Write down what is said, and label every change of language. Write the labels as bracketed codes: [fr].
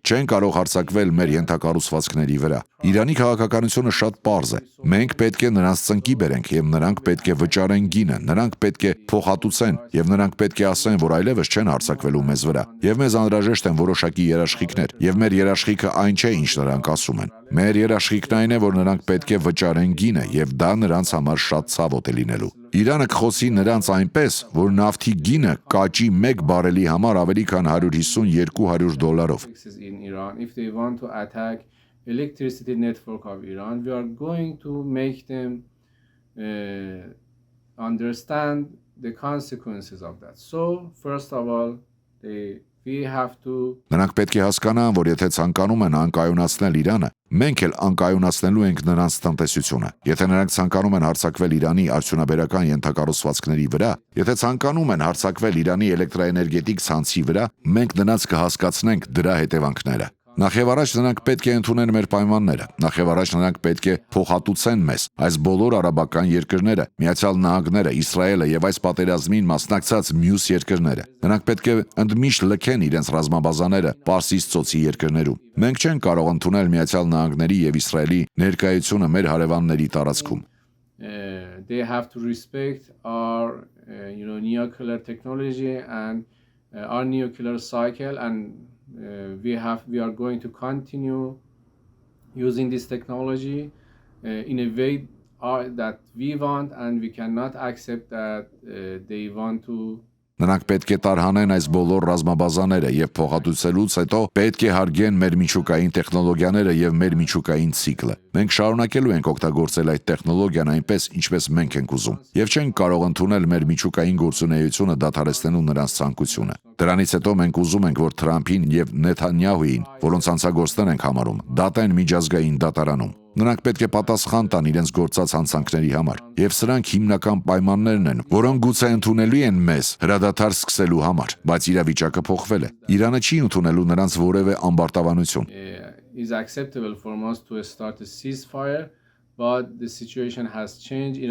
[hy] Չեն կարող հարձակվել մեր ենթակառուցվածքների վրա։ Իրանի քաղաքականությունը շատ պարզ է։ Մենք պետք է նրանց ծնկի բերենք եւ նրանք պետք է վճարեն գինը, նրանք պետք է փոխհատուցեն եւ նրանք պետք է ասեն, որ այլևս չեն հարձակվելու մեզ վրա։ Եվ մեզ անհրաժեշտ են որոշակի երաշխիքներ, եւ մեր երաշխիքը այն չէ, ինչ նրանք ասում են։ Մեր երաշխիքն այն է, որ նրանք պետք է վճարեն գինը եւ դա նրանց համար շատ ցավոտ է լինելու։ Իրանը կխոսի նրանց այնպես, որ նավթի գինը կաճի 1 բարելի համար ավելի քան $150-200 [en] in Iran. If they want to attack electricity network of Iran, we are going to make them understand the consequences of that. So, first of all, we have to [hy] Նրանք պետք է հասկանան, որ եթե ցանկանում են անկայունացնել Իրանը, մենք էլ անկայունացնելու ենք նրանց տնտեսությունը։ Եթե նրանք ցանկանում են հարձակվել Իրանի արդյունաբերական ենթակառուցվածքների վրա, եթե ցանկանում են հարձակվել Իրանի էլեկտրաէներգետիկ ցանցի վրա, մենք նրանց կհասկացնենք դրա հետևանքները։ Նախ եւ առաջ նրանք պետք է ընդունեն մեր պայմանները։ Նախ եւ առաջ նրանք պետք է փոխհատուցեն մեզ այս բոլոր արաբական երկրները, Միացյալ Նահանգները, Իսրայելը եւ այս պատերազմին մասնակցած մյուս երկրները։ Նրանք պետք է ընդմիշտ լքեն իրենց ռազմաբազաները Պարսից ծոցի երկրներում։ Մենք չենք կարող ընդունել Միացյալ Նահանգների եւ Իսրայելի ներկայությունը մեր հարևանների տարածքում։ [en] They have to respect our nuclear technology and our nuclear cycle and we are going to continue using this technology in a way that we want and we cannot accept that they want to [hy] Նրանք պետք է տարհանեն այս բոլոր ռազմաբազաները եւ փոխհատուցելուց հետո պետք է հարգեն մեր միջուկային տեխնոլոգիաները եւ մեր միջուկային ցիկլը։ Մենք շարունակելու ենք օգտագործել այդ տեխնոլոգիան այնպես, ինչպես մենք ենք ուզում եւ չենք կարող ընդունել մեր միջուկային գործունեությունը դադարեցնելու նրանց ցանկությունը։ Դրանից հետո մենք ուզում ենք, որ Թրամփին եւ Նեթանյահուին, որոնց անցագործներ ենք համարում, դատեն միջազգային դատարանում։ Նրանք պետք է պատասխան տան իրենց գործած հանցանքների համար, եւ սրանք հիմնական պայմաններն են, որոնք գուցե ընդունելի են մեզ հրադադար սկսելու համար, բայց իրավիճակը փոխվել է։ Իրանը չի ընդունելու նրանց որևէ ամբարտավանություն։ [en] Is acceptable for us to start a ceasefire, but the situation has changed.